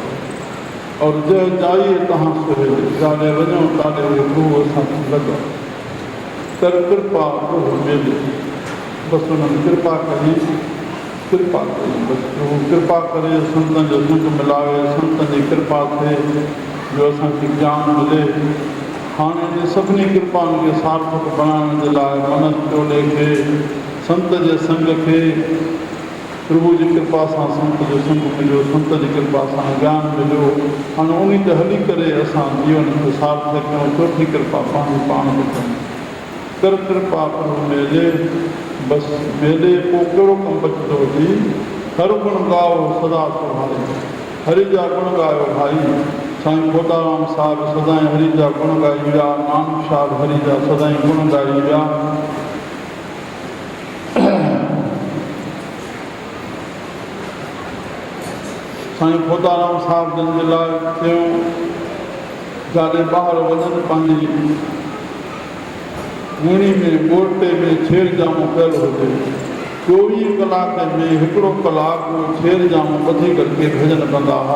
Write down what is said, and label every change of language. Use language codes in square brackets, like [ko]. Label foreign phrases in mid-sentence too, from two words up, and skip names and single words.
[sd] और जंहिं जाई तव्हां सुहेल, जाॾे वञो ताॾे उहो प्रभु असांखे लॻो। कर कृपा प्रभु मिले, बसि उन्हनि कृपा कई, कृपा कई, बसि प्रभु कृपा करे संतनि जो संग मिलावे, संतनि जी कृपा थिए जो असांखे ज्ञान मिले। हाणे जे सभिनी कृपाउनि खे सार्थक बणाइण जे लाइ मनस चोले खे, संत जे संग खे, प्रभु जी कृपा सां संत जो संग मिलियो, संत जी कृपा सां ज्ञान मिलियो। हाणे उन ते हली करे असां जीवन खे सार्थक कयूं। चोथी कृपा पंहिंजी पाण में कयूं। कर कृपा प्रभु मेले, बसि मेले पोइ कहिड़ो कमु बचंदो हुजे। हर गुण गाओ सदा सुभाणे, हरि जा गुण ॻायो भाई। साईं खोताराम साहिब सदाई हरि जा गुण ॻाई विया, नानक साहिब हरि जा सदाई गुण ॻाई विया। साईं खोताराम साहिब जन जे लाइ चयूं, जाॾे ॿाहिरि वञनि पंहिंजी गुणी में ॻोठे में छेड़ जामो कयल हुजे, 24 कलाक में हिकिड़ो कलाकु छेड़ जामो ॿधी करके भॼन कंदा हुआ।